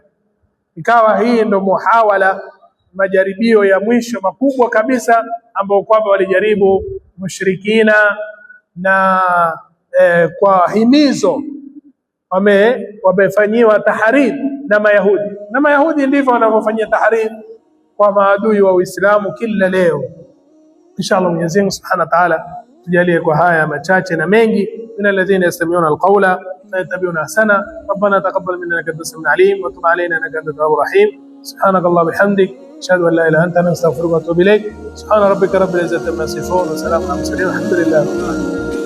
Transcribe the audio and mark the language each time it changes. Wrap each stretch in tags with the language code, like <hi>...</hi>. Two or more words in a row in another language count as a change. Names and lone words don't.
<sw>Ikawa hii ndo muhawala, majaribio ya mwisho makubwa kabisa ambao kwamba walijaribu mushrikina, na kwa himizo wamefanyiwa tahrir na Mayahudi, na Mayahudi ndivyo wanavyofanyia tahrir kwa maadui wa Uislamu kila leo. Inshallah Mwenyezi Mungu</sw> <ar>سبحانه وتعالى</ar> <sw>tujalie kwa haya machache na mengi,</sw> <ar>من الذين يستمعون القول فيتبعون أحسنه. ربنا تقبل منا إنك أنت السميع العليم وتب علينا إنك أنت التواب الرحيم. سبحانك اللهم وبحمدك أشهد أن لا إله إلا أنت نستغفرك وأتوب إليك سبحان ربك رب العزة عما يصفون وسلام على المرسلين والحمد لله رب العالمين.</ar>